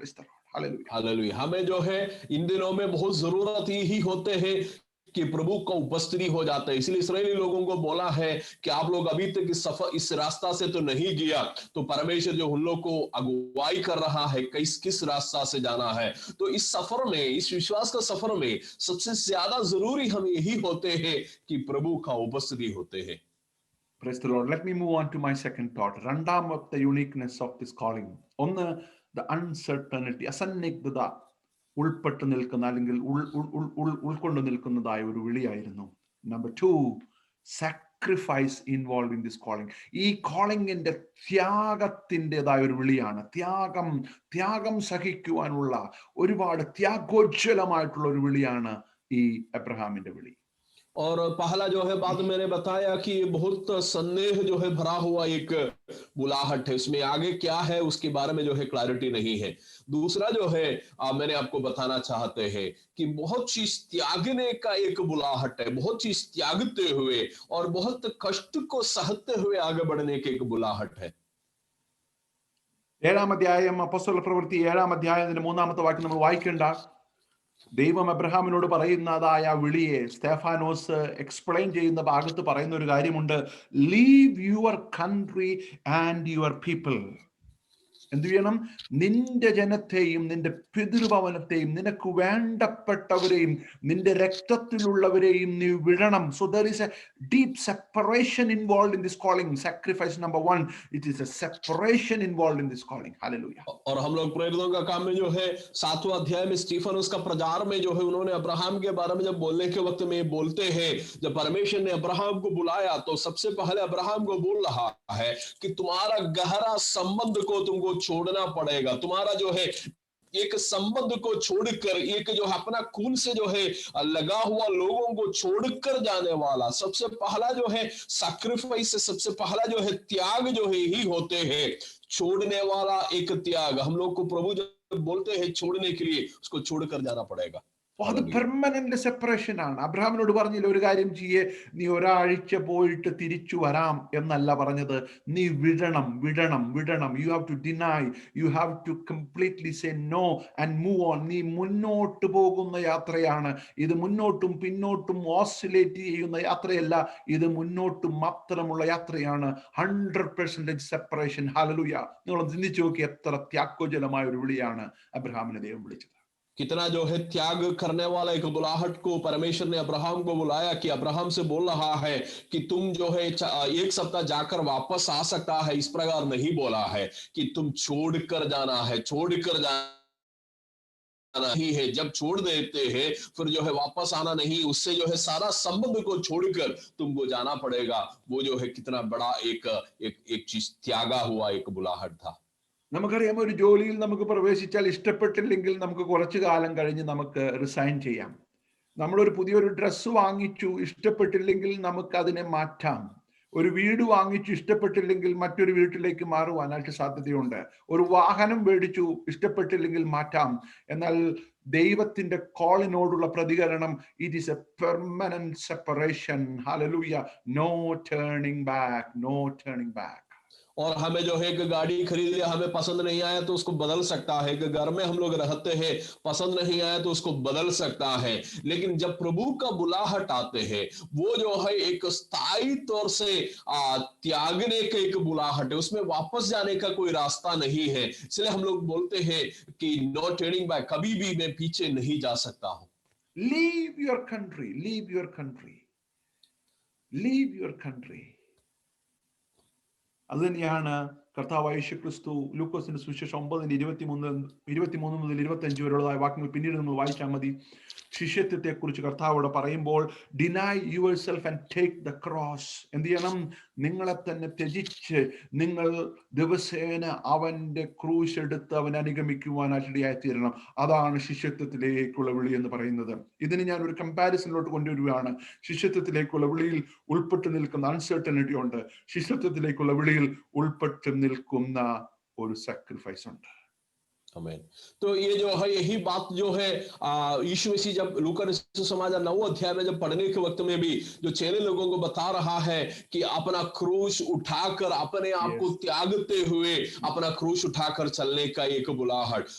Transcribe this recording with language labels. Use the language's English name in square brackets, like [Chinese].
[Hindi] Hallelujah. हमें जो है इन दिनों में बहुत जरूरत ही होते हैं कि प्रभु का उपस्थिति हो जाता है। इसलिए इस्राएली लोगों को बोला है कि आप लोग अभी तक इस सफर इस रास्ता से तो नहीं गया, तो परमेश्वर जो उन लोग को अगुवाई कर रहा है किस रास्ता से जाना है। तो इस सफर में, इस विश्वास का सफर में सबसे ज्यादा जरूरी हम यही होते हैं कि प्रभु का उपस्थिति होते हैं। [English] Praise the Lord. Let me move on to my second thought. രണ്ടാമത്തെ uniqueness of this calling. [Malayalam] ഒന്ന്, ദ അൺസർട്ടനിറ്റി, അസന്നിഗ്ധത ഉൾപ്പെട്ടു നിൽക്കുന്ന അല്ലെങ്കിൽ ഉൾക്കൊണ്ടു നിൽക്കുന്നതായ ഒരു വിളിയായിരുന്നു. [English] Number 2, sacrifice involve in this calling. [Malayalam] ഈ കോളിംഗിന്റെ ത്യാഗത്തിൻ്റെതായ ഒരു വിളിയാണ്. ത്യാഗം സഹിക്കുവാനുള്ള ഒരുപാട് ത്യാഗോജ്വലമായിട്ടുള്ള ഒരു വിളിയാണ് ഈ അബ്രഹാമിന്റെ വിളി. [Hindi] और पहला जो है बात मैंने बताया कि बहुत संदेह जो है भरा हुआ एक बुलाहट है, उसमें आगे क्या है उसके बारे में जो है क्लैरिटी नहीं है। दूसरा जो है मैंने आपको बताना चाहते हैं कि बहुत चीज त्यागने का एक बुलाहट है, बहुत चीज त्यागते हुए और बहुत कष्ट को सहते हुए आगे बढ़ने की एक बुलाहट है। [Malayalam] 7-ാം അധ്യായം അപ്പോസ്തല പ്രവൃത്തി 7-ാം അധ്യായത്തിന്റെ 3-ാമത്തെ വാക്യം നമ്മൾ വായിക്കേണ്ട. ദൈവം അബ്രഹാമിനോട് പറയുന്നതായ വിളിയെ സ്തെഫാനോസ് എക്സ്പ്ലെയിൻ ചെയ്യുന്ന ഭാഗത്ത് പറയുന്ന ഒരു കാര്യമുണ്ട്. [English] Leave your country and your people. [Malayalam] എന്ത് ചെയ്യണം? നിന്റെ ജനത്തെയും നിന്റെ പിതൃഭവനത്തെയും നിനക്ക് വേണ്ടപ്പെട്ടവരെയും നിന്റെ രക്തത്തിലുള്ളവരെയും നീ വിടണം. [English] So there is a deep separation involved in this calling. Sacrifice number 1, it is a separation involved in this calling. Hallelujah. [Hindi] और हम लोग प्रेरितों का काम में जो है 7वां अध्याय में स्टीफन उसका प्रचार में जो है उन्होंने अब्राहम के बारे में जब बोलने के वक्त में बोलते हैं, जब परमेश्वर ने अब्राहम को बुलाया तो सबसे पहले अब्राहम को बोल रहा है कि तुम्हारा गहरा संबंध को तुमको छोड़ना पड़ेगा। तुम्हारा जो है एक संबंध को छोड़कर, एक जो है अपना खून से जो है लगा हुआ लोगों को छोड़कर जाने वाला सबसे पहला जो है सैक्रिफाइस, सबसे पहला जो है त्याग जो है ही होते हैं। छोड़ने वाला एक त्याग हम लोग को प्रभु जब बोलते हैं छोड़ने के लिए, उसको छोड़कर जाना पड़ेगा। [Malayalam] അത് പെർമനന്റ് സെപ്പറേഷൻ ആണ്. അബ്രഹാമിനോട് പറഞ്ഞില്ല ഒരു കാര്യം ചെയ്യേ, നീ ഒരാഴ്ച പോയിട്ട് തിരിച്ചു വരാം എന്നല്ല പറഞ്ഞത്. നീ വിടണം വിടണം വിടണം. [English] You have to deny, you have to completely say no and move on. [Malayalam] നീ മുന്നോട്ട് പോകുന്ന യാത്രയാണ് ഇത്. മുന്നോട്ടും പിന്നോട്ടും ഓസിലേറ്റ് ചെയ്യുന്ന യാത്രയല്ല ഇത്. മുന്നോട്ടും മാത്രമുള്ള യാത്രയാണ്. 100% സെപ്പറേഷൻ. ഹല്ലേലൂയ. നിങ്ങൾ ചിന്തിച്ചു നോക്കി, എത്ര ത്യാഗോജലമായ ഒരു വിളിയാണ് അബ്രഹാമിനെ ദൈവം വിളിച്ചത്. [Hindi] कितना जो है त्याग करने वाला एक बुलाहट को परमेश्वर ने अब्राहम को बुलाया, कि अब्राहम से बोल रहा है कि तुम जो है 1 सप्ताह जाकर वापस आ सकता है, इस प्रकार नहीं बोला है कि तुम छोड़कर जाना है, छोड़कर जाना ही है। जब छोड़ देते हैं फिर जो है वापस आना नहीं, उससे जो है सारा संबंध को छोड़कर तुमको जाना पड़ेगा। वो जो है कितना बड़ा एक चीज त्यागा हुआ एक बुलाहट था। [Malayalam] നമുക്കറിയാം, ഒരു ജോലിയിൽ നമുക്ക് പ്രവേശിച്ചാൽ ഇഷ്ടപ്പെട്ടില്ലെങ്കിൽ നമുക്ക് കുറച്ചു കാലം കഴിഞ്ഞ് നമുക്ക് റിസൈൻ ചെയ്യാം. നമ്മളൊരു പുതിയൊരു ഡ്രസ്സ് വാങ്ങിച്ചു, ഇഷ്ടപ്പെട്ടില്ലെങ്കിൽ നമുക്ക് അതിനെ മാറ്റാം. ഒരു വീട് വാങ്ങിച്ചു, ഇഷ്ടപ്പെട്ടില്ലെങ്കിൽ മറ്റൊരു വീട്ടിലേക്ക് മാറുവാനായിട്ട് സാധ്യതയുണ്ട്. ഒരു വാഹനം മേടിച്ചു, ഇഷ്ടപ്പെട്ടില്ലെങ്കിൽ മാറ്റാം. എന്നാൽ ദൈവത്തിന്റെ കോളിനോടുള്ള പ്രതികരണം, [English] It is a permanent separation. Hallelujah. No turning back, no turning back. [Hindi] और हमें जो है कि गाड़ी खरीद लिया, हमें पसंद नहीं आया तो उसको बदल सकता है। कि घर में हम लोग रहते हैं, पसंद नहीं आया तो उसको बदल सकता है। लेकिन जब प्रभु का बुलाहट आते हैं, वो जो है एक स्थायी तौर से त्यागने का एक बुलाहट है, उसमें वापस जाने का कोई रास्ता नहीं है। इसलिए हम लोग बोलते हैं कि [English] no turning back, [Hindi] कभी भी मैं पीछे नहीं जा सकता हूं। [English] Leave your country, leave your country, leave your country. [Malayalam] അത് തന്നെയാണ് കർത്താവായ യേശു ക്രിസ്തു ലൂക്കോസിന്റെ സുവിശേഷം 9:23 മുതൽ 25 വരെയുള്ളതായ വാക്യങ്ങൾ പിന്നീട് നമ്മൾ വായിച്ചാൽ മതി. ശിഷ്യത്വത്തെ കുറിച്ച് കർത്താവോട് പറയുമ്പോൾ, [English] Deny yourself and take the cross. [Malayalam] എന്ത് ചെയ്യണം? നിങ്ങളെ തന്നെ ത്യജിച്ച് നിങ്ങൾ ദിവസേന അവന്റെ ക്രൂശ് എടുത്ത് അവൻ അനുഗമിക്കുവാനായിട്ട് ഇടയായി തീരണം. അതാണ് ശിഷ്യത്വത്തിലേക്കുള്ള വിളി എന്ന് പറയുന്നത്. ഇതിന് ഞാൻ ഒരു കമ്പാരിസണിലോട്ട് കൊണ്ടുവരികയാണ്. ശിഷ്യത്വത്തിലേക്കുള്ള വിളിയിൽ ഉൾപ്പെട്ട് നിൽക്കുന്ന അൺസർട്ടനിറ്റി ഉണ്ട്. ശിഷ്യത്വത്തിലേക്കുള്ള വിളിയിൽ ഉൾപ്പെട്ട് നിൽക്കുന്ന ഒരു സാക്രിഫൈസ് ഉണ്ട്. [Hindi] आमीन। तो ये जो है यही बात जो है यीशु मसीह जब लूका समाचार 9 अध्याय में जब पढ़ने के वक्त में भी जो चेले लोगों को बता रहा है कि अपना क्रूस उठाकर अपने आप को त्यागते हुए अपना क्रूस उठाकर चलने का एक बुलाहट।